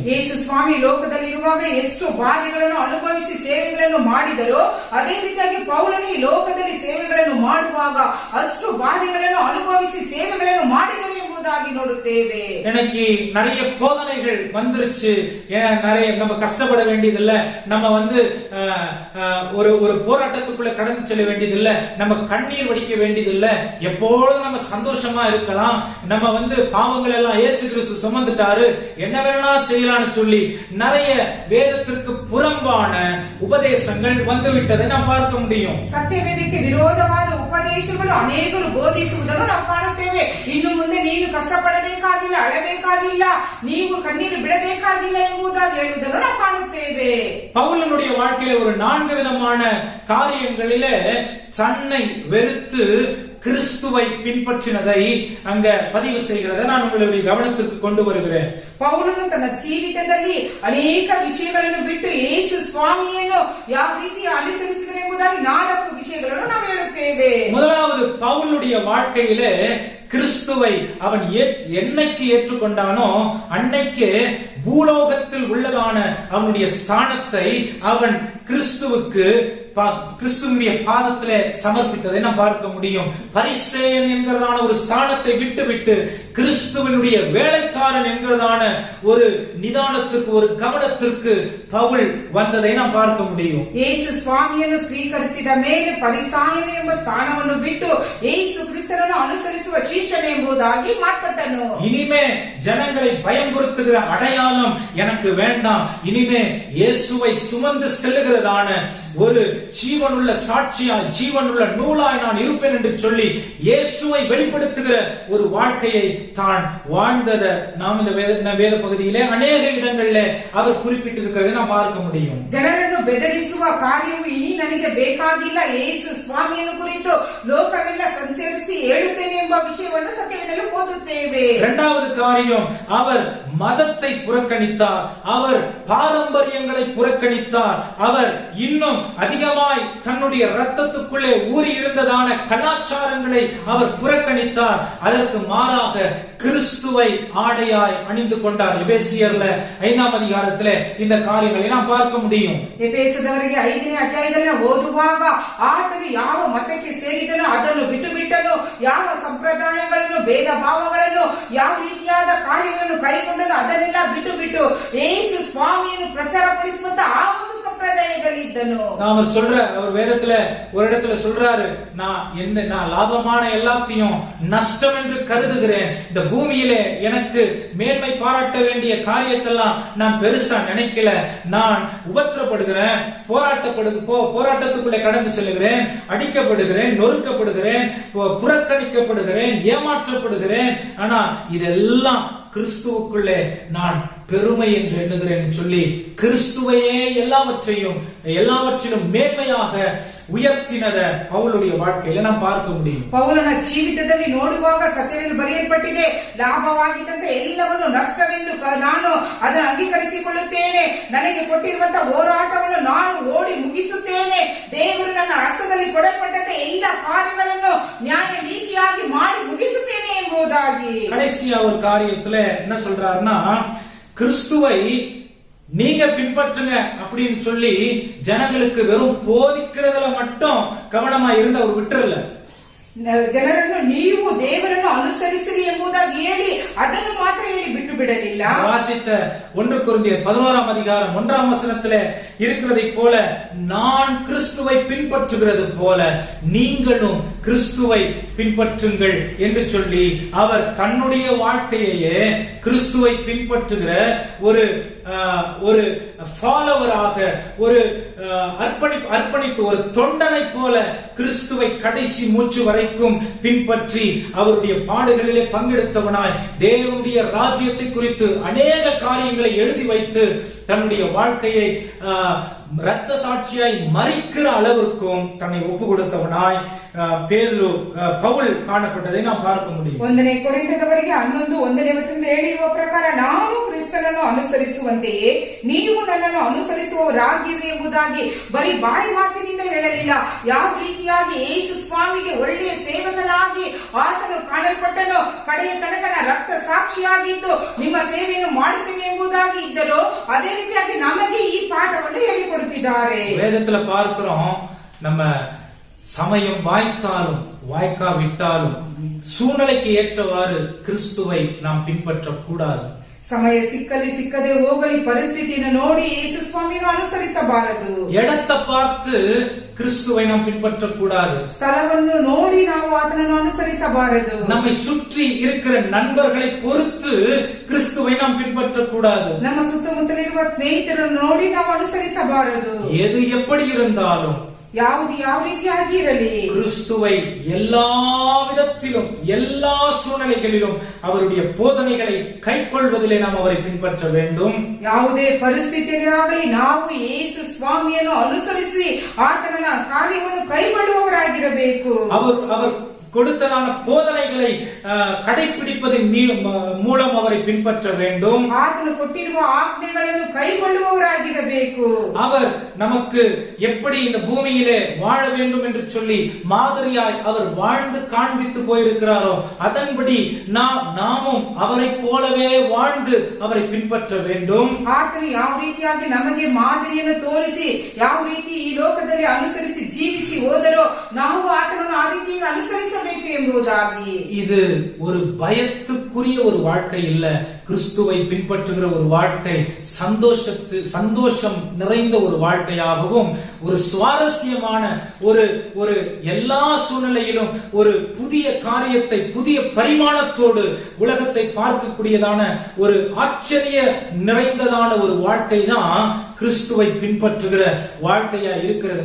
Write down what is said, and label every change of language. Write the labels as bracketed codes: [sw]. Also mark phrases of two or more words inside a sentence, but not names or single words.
[kn] ಯೇಸು ಸ್ವಾಮಿ ಲೋಕದಲ್ಲಿರುವಾಗ ಎಷ್ಟು ಬಾಧೆಗಳನ್ನು ಅನುಭವಿಸಿ ಸೇವೆಗಳನ್ನು ಮಾಡಿದರೋ ಅದೇ ರೀತಿಯಾಗಿ ಪೌಲನು ಈ ಲೋಕದಲ್ಲಿ ಸೇವೆಗಳನ್ನು ಮಾಡುವಾಗ ಅಷ್ಟು ಬಾಧೆಗಳನ್ನು ಅನುಭವಿಸಿ ಸೇವೆಗಳನ್ನು ಮಾಡಿದರು ಎಂಬುದಾಗಿ ನೋಡುತ್ತೇವೆ. [ta] எனக்கு நிறைய போதனைகள் வந்துருச்சு, நிறைய நம்ம கஷ்டப்பட வேண்டியதில்ல, நம்ம ஒரு போராட்டத்துக்குள்ள கடந்து செல்ல வேண்டியதில்லை, நம்ம கண்ணீர் வடிக்க வேண்டியதில்லை, எப்பொழுதும் நம்ம சந்தோஷமா இருக்கலாம், நம்ம பாவங்கள் எல்லாம் இயேசு கிறிஸ்து சுமந்துட்டாரு, என்ன வேணா செய்யலாம்னு சொல்லி நிறைய வேதத்திற்கு புறம்பான உபதேசங்கள் வந்துவிட்டதை நாம் பார்க்க முடியும். [kn] ಸತ್ಯವೇದಕ್ಕೆ ವಿರೋಧವಾದ ಉಪದೇಶಗಳು ಅನೇಕರು ಬೋಧಿಸುವುದನ್ನು ನಾವು ಕಾಣುತ್ತೇವೆ. ಇನ್ನು ಮುಂದೆ ನೀನು ಕಷ್ಟಪಡಬೇಕಾಗಿಲ್ಲ, ಅಳಬೇಕಾಗಿಲ್ಲ, ನೀವು ಕಣ್ಣೀರು ಬಿಡಬೇಕಾಗಿಲ್ಲ ಎಂಬುದಾಗಿ ಹೇಳುವುದನ್ನು ನಾವು ಕಾಣುತ್ತೇವೆ. [ta] பவுலனுடைய வாழ்க்கையில ஒரு 4 விதமான காரியங்களிலே தன்னை வெறுத்து கிறிஸ்துவை பின்பற்றினதை அங்க பதிவு செய்கிறதை நான் உங்களுடைய கவனத்திற்கு கொண்டு வருகிறேன். [kn] ಪೌಲನು ತನ್ನ ಜೀವಿತದಲ್ಲಿ ಅನೇಕ ವಿಷಯಗಳನ್ನು ಬಿಟ್ಟು ಯೇಸು ಸ್ವಾಮಿಯನ್ನು ಯಾವ ರೀತಿ ಅನುಸರಿಸಿದನೆಂಬುದಾಗಿ 4 ವಿಷಯಗಳನ್ನು ನಾವು ಹೇಳುತ್ತೇವೆ. [ta] முதலாவது பவுலுடைய வாழ்க்கையிலே கிறிஸ்துவை அவன் என்னைக்கு ஏற்றுக்கொண்டானோ அன்னைக்கு பூலோகத்தில் உள்ளதான அவனுடைய ஸ்தானத்தை அவன் கிறிஸ்துவினுடைய பாதத்திலே சமர்ப்பித்ததை நாம் பார்க்க முடியும். பரிசேயன் என்கிறதான ஒரு ஸ்தானத்தை விட்டு கிறிஸ்துவினுடைய வேலைக்காரன் என்கிறதான ஒரு நிதானத்துக்கு ஒரு கவனத்திற்கு பவுல் வந்ததை நாம் பார்க்க முடியும். [kn] ಯೇಸು ಸ್ವಾಮಿಯನ್ನು ಸ್ವೀಕರಿಸಿದ ಮೇಲೆ ಪರಿಸಾಯನ ಎಂಬ ಸ್ಥಾನವನ್ನು ಬಿಟ್ಟು ಯೇಸು ಕ್ರಿಸ್ತನನ್ನು ಅನುಸರಿಸುವ ಶಿಷ್ಯನೆಂಬುದಾಗಿ ಮಾರ್ಪಟ್ಟನು. [ta] இனிமே ஜனங்களை பயம்புறுத்துகிற அடையாளம் எனக்கு வேண்டாம், இனிமே இயேசுவை சுமந்து செல்லுகிறதான ஒரு ஜீவனுள்ள சாட்சியாய் ஜீவனுள்ள நூலாய் நான் இருப்பேன் என்று சொல்லி இயேசுவை வெளிப்படுத்துகிற ஒரு வாழ்க்கையை தான் வாழ்ந்ததை நாம் இந்த வேத பகுதியிலே அநேக இடங்களிலே அவர் குறிப்பிட்டிருக்கிறதை நாம் பார்க்க முடியும். [kn] ಜನರನ್ನು ಬೆದರಿಸುವ ಕಾರ್ಯವು ಇನಿ ನನಗೆ ಬೇಕಾಗಿಲ್ಲ, ಯೇಸು ಸ್ವಾಮಿಯನ್ನು ಕುರಿತು ಲೋಕವೆಲ್ಲ ಸಂಚರಿಸಿ ಹೇಳುತ್ತೇನೆ ಎಂಬ ವಿಷಯವನ್ನು ಸತ್ಯವೇದದಲ್ಲಿ ಓದುತ್ತೇವೆ. [ta] இரண்டாவது காரியம், அவர் மதத்தை புறக்கணித்தார், அவர் பாரம்பரியங்களை புறக்கணித்தார், அவர் இன்னும் அதிகமாய் தன்னுடைய ரத்தத்துக்குள்ளே ஊறி இருந்ததான கலாச்சாரங்களை அவர் புறக்கணித்தார். அதற்கு மாறாக கிறிஸ்துவை ஆடையாய் அணிந்து கொண்டார். எபேசியர்ல 5ஆம் அதிகாரத்திலே இந்த காரியங்களை நாம் பார்க்க முடியும். [kn] ಎಫೆಸದವರಿಗೆ 5ನೇ ಅಧ್ಯಾಯದಲ್ಲಿ ಓದುವಾಗ ಆತನು ಯಾವ ಮತಕ್ಕೆ ಸೇರಿದನೋ ಅದನ್ನು ಬಿಟ್ಟನು, ಯಾವ ಸಂಪ್ರದಾಯಗಳನ್ನು ಭೇದ ಭಾವಗಳನ್ನು ಯಾವ ರೀತಿಯಾದ ಕಾರ್ಯಗಳನ್ನು ಕೈಗೊಂಡನು ಅದನ್ನೆಲ್ಲ ಬಿಟ್ಟು ಯೇಸು ಸ್ವಾಮಿಯನ್ನು ಪ್ರಚಾರಪಡಿಸುವಂತ ಆ ಒಂದು ಸಂಪ್ರದಾಯದಲ್ಲಿ ಇದ್ದನು. [ta] நாம அவர் வேதத்துல ஒரு இடத்துல சொல்றாரு, நான் லாபமான எல்லாத்தையும் நஷ்டம் என்று கருதுகிறேன், இந்த பூமியிலே எனக்கு மேன்மை பாராட்ட வேண்டிய காரியத்தெல்லாம் நான் பெருசா நினைக்கல, நான் உபத்திரப்படுகிறேன், போராட்டத்துக்குள்ளே கடந்து செல்லுகிறேன், அடிக்கப்படுகிறேன், நொறுக்கப்படுகிறேன், புறக்கணிக்கப்படுகிறேன், ஏமாற்றப்படுகிறேன், ஆனா இதெல்லாம் கிறிஸ்துவுக்குள்ளே நான் பெருமை என்று எண்ணுகிறேன் சொல்லி கிறிஸ்துவையே எல்லாவற்றிலும் மேன்மையாக உயர்த்தினத பவுலுடைய வாழ்க்கையில நாம் பார்க்க முடியும். [kn] ಪೌಲನ ಜೀವಿತದಲ್ಲಿ ನೋಡುವಾಗ ಸತ್ಯವೆಂದು ಬರೆಯಲ್ಪಟ್ಟಿದೆ, ಲಾಭವಾಗಿದ್ದಂತ ಎಲ್ಲವನ್ನು ನಷ್ಟವೆಂದು ನಾನು ಅದನ್ನು ಅಂಗೀಕರಿಸಿಕೊಳ್ಳುತ್ತೇನೆ. ನನಗೆ ಕೊಟ್ಟಿರುವಂತಹ ಹೋರಾಟವನ್ನು ನಾನು ಓಡಿ ಮುಗಿಸುತ್ತೇನೆ. ದೇವರು ನನ್ನ ಹಸ್ತದಲ್ಲಿ ಕೊಡಲ್ಪಟ್ಟಂತ ಎಲ್ಲ ಕಾರ್ಯಗಳನ್ನು ನ್ಯಾಯ ನೀತಿಯಾಗಿ ಮಾಡಿ ಮುಗಿಸುತ್ತೇನೆ ಎಂಬುದಾಗಿ. [ta] கடைசியா ஒரு காரியத்துல என்ன சொல்றாருன்னா, கிறிஸ்துவை நீங்க பின்பற்றுங்க அப்படின்னு சொல்லி ஜனங்களுக்கு வெறும் போதிக்கிறதுல மட்டும் கவனமா இருந்து அவர் விட்டுறல. [kn] ಜನರನ್ನು ನೀವು ದೇವರನ್ನು ಅನುಸರಿಸಿರಿ ಎಂಬುದಾಗಿ ಹೇಳಿ ಅದನ್ನು ಮಾತ್ರ ಹೇಳಿ ಬಿಟ್ಟು ಬಿಡಲಿಲ್ಲ. [ta] வாசித்த 1 கொரிந்தியர் 11ஆம் அதிகாரம் 1ஆம் வசனத்திலே இருக்கிறதை போல, நான் கிறிஸ்துவை பின்பற்றுகிறது போல நீங்களும் கிறிஸ்துவை பின்பற்றுங்கள் என்று சொல்லி அவர் தன்னுடைய வாழ்க்கையே கிறிஸ்துவை பின்பற்றுகிற ஒரு ஃபாலோவராக, ஒரு அர்ப்பணித்து ஒரு தொண்டனை போல கிறிஸ்துவை கடைசி மூச்சு வரைக்கும் பின்பற்றி அவருடைய பாடுகளிலே பங்கெடுத்தவனாய் தேவனுடைய ராஜ்யத்தை குறித்து அநேக காரியங்களை எழுதி வைத்து தன்னுடைய வாழ்க்கையை இரத்த சாட்சியாய் மரிக்கிற அளவிற்கும் தன்னை ஒப்பு கொடுத்தவனாய் பவுல் காணப்பட்டதை ನಾವು பார்க்க முடியும். [kn] 1ನೇ ಕೊರಿಂಥದವರಿಗೆ 11ನೇ ವಚನದಲ್ಲಿ ಹೇಳಿರುವ ಪ್ರಕಾರ, ನಾನು ಕ್ರಿಸ್ತನನ್ನು ಅನುಸರಿಸುವಂತೆಯೇ ನೀವು ನನ್ನನ್ನು ಅನುಸರಿಸುವವರಾಗಿರಿ ಎಂಬುದಾಗಿ ಬರೀ ಬಾಯಿ ಮಾತಿನಿಂದ ಹೇಳಲಿಲ್ಲ. ಯಾವ ರೀತಿಯಾಗಿ ಯೇಸು ಸ್ವಾಮಿಗೆ ಒಳ್ಳೆಯ ಸೇವಕನಾಗಿ ಆತನು ಕಾಣಲ್ಪಟ್ಟನೋ, ಕಡೆಯ ತನಕ ರಕ್ತ ಸಾಕ್ಷಿಯಾಗಿದ್ದು ನಿಮ್ಮ ಸೇವೆಯನ್ನು ಮಾಡುತ್ತೇನೆ ಎಂಬುದಾಗಿ ಇದ್ದರೋ, ಅದೇ ರೀತಿಯಾಗಿ ನಮಗೆ ಈ ಪಾಠವನ್ನು ಹೇಳಿಕೊಡುತ್ತಿದ್ದಾರೆ. [ta] வேதத்துல பார்க்கிறோம், நம்ம சமயம் வாய்த்தாலும் வாய்க்காவிட்டாலும் சூழ்நிலைக்கு ஏற்றவாறு கிறிஸ்துவை நாம் பின்பற்றக்கூடாது. [kn] ಸಮಯ ಸಿಕ್ಕಲಿ ಸಿಕ್ಕದೆ ಹೋಗಲಿ ಪರಿಸ್ಥಿತಿಯನ್ನು ನೋಡಿ ಯೇಸು ಸ್ವಾಮಿಯನ್ನು ಅನುಸರಿಸಬಾರದು. [ta] இடத்தை பார்த்து கிறிஸ்துவை நாம் பின்பற்றக்கூடாது. [kn] ಸ್ಥಳವನ್ನು ನೋಡಿ ನಾವು ಆತನನ್ನು ಅನುಸರಿಸಬಾರದು. [ta] நம்மை சுற்றி இருக்கிற நண்பர்களை பொறுத்து கிறிஸ்துவை நாம் பின்பற்றக்கூடாது. [kn] ನಮ್ಮ ಸುತ್ತಮುತ್ತಲಿರುವ ಸ್ನೇಹಿತರನ್ನು ನೋಡಿ ನಾವು ಅನುಸರಿಸಬಾರದು. [ta] எது எப்படி இருந்தாலும், [kn] ಯಾವುದು ಯಾವ ರೀತಿಯಾಗಿ ಇರಲಿ, [ta] கிறிஸ்துவை எல்லா விதத்திலும் எல்லா சூழ்நிலைகளிலும் அவருடைய போதனைகளை கைக்கொள்வதிலே நாம் அவரை பின்பற்ற வேண்டும். [kn] ಯಾವುದೇ ಪರಿಸ್ಥಿತಿಯಾಗಲಿ ನಾವು ಯೇಸು ಸ್ವಾಮಿಯನ್ನು ಅನುಸರಿಸಿ ಆತನ ಕಾರ್ಯವನ್ನು ಕೈಗೊಳ್ಳುವವರಾಗಿರಬೇಕು. [ta] அவர் கொடுத்ததான போதனைகளை கடைபிடிப்பதன் மூலம் அவரை பின்பற்ற வேண்டும். [kn] ಆತನು ಕೊಟ್ಟಿರುವ ಆಜ್ಞೆಗಳನ್ನು ಕೈಗೊಳ್ಳುವವರಾಗಿರಬೇಕು. [ta] அவர் நமக்கு எப்படி இந்த பூமியிலே வாழ வேண்டும் என்று சொல்லி மாதிரியாய் அவர் வாழ்ந்து காண்பித்து போயிருக்கிறாரோ, அதன்படி நாமும் அவரை போலவே வாழ்ந்து அவரை பின்பற்ற வேண்டும். [kn] ಆತನು ಯಾವ ರೀತಿಯಾಗಿ ನಮಗೆ ಮಾದರಿಯನ್ನು ತೋರಿಸಿ ಯಾವ ರೀತಿ ಈ ಲೋಕದಲ್ಲಿ ಅನುಸರಿಸಿ ಜೀವಿಸಿ ಹೋದರೋ, ನಾವು ಆತನನ್ನು ಆ ರೀತಿ ಅನುಸರಿಸಬೇಕು ಎಂಬುದಾಗಿ. [ta] இது ஒரு பயத்துக்குரிய ஒரு வாழ்க்கை இல்ல, கிறிஸ்துவை பின்பற்றுகிற ஒரு வாழ்க்கை சந்தோஷம் நிறைந்த ஒரு வாழ்க்கையாகவும், ஒரு சுவாரஸ்யமான ஒரு எல்லா சூழ்நிலையிலும் ஒரு புதிய காரியத்தை புதிய பரிமாணத்தோடு உலகத்தை பார்க்கக்கூடியதான ஒரு ஆச்சரிய நிறைந்ததான ஒரு வாழ்க்கை தான் கிறிஸ்துவை பின்பற்றுகிற வாழ்க்கையா இருக்கிறது.